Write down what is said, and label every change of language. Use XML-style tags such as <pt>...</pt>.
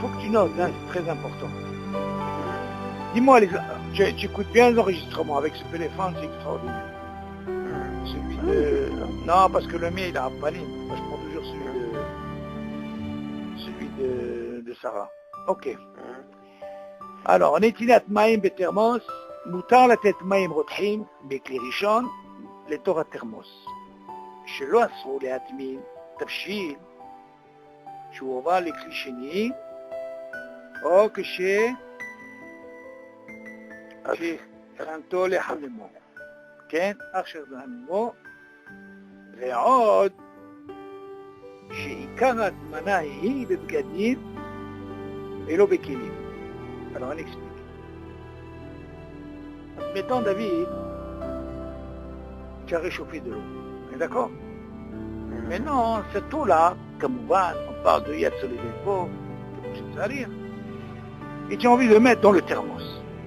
<fr>notes, hein, c'est très important. Dis-moi, tu écoutes bien les enregistrements avec ce téléphone, c'est extraordinaire. Celui de... Non, parce que le mien, il a pas ligne. Moi, je prends toujours celui de Sarah. Ok.</fr> <he>Alors, נטילת מים בתרמוס, מותר לתת מים רותחים בכלי ראשון לתוך התרמוס. שלא אסור להטמין תבשיל שהוא עובר לכלי שני, או כשהכנתו לחממו. כן? עכשיו לחממו. ועוד שעיקר ההטמנה היא בבגדים ולא בכלים.</he> <fr>Alors on explique. Mettons David, tu as réchauffé de l'eau. On est d'accord? Maintenant, cette eau-là, comme on parle de Yad sur les épaules, et tu as envie de le mettre dans le thermos.</fr>